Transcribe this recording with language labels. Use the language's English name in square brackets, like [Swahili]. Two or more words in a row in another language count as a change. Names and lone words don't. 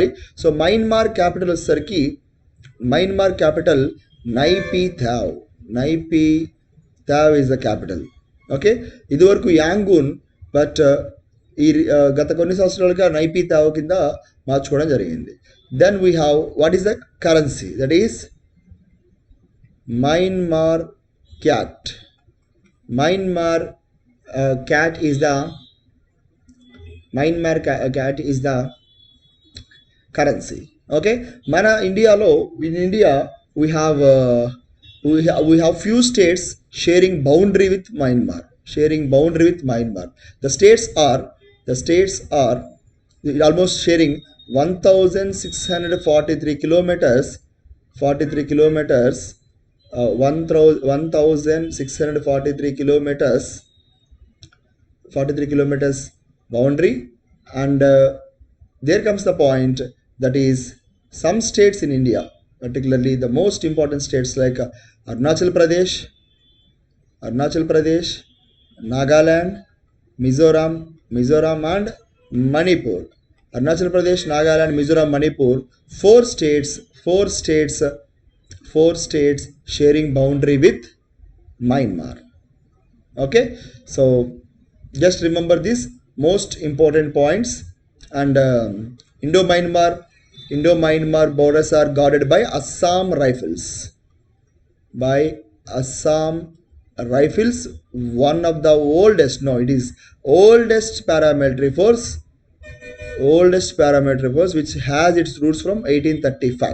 [English] So Myanmar capital వచ్చేసరికి Myanmar capital Naypyidaw is the capital. [Telugu] ఓకే, ఇదివరకు యాంగూన్, బట్ ఈ గత కొన్ని సంవత్సరాలుగా నైపిథావ్ కింద మార్చుకోవడం జరిగింది. [English] Then we have what is the currency, that is Myanmar kyat. Myanmar kyat is the currency. Okay, mana India we have few states sharing boundary with Myanmar. The states are almost sharing 1643 kilometers 43 kilometers boundary. And there comes the point, that is some states in India, particularly the most important states like Arunachal Pradesh, Nagaland, Mizoram and Manipur. Arunachal Pradesh, Nagaland, Mizoram, Manipur, four states sharing boundary with Myanmar. Okay, so just remember these most important points. And Indo-Myanmar borders are guarded by Assam Rifles, one of the oldest paramilitary force which has its roots from 1835.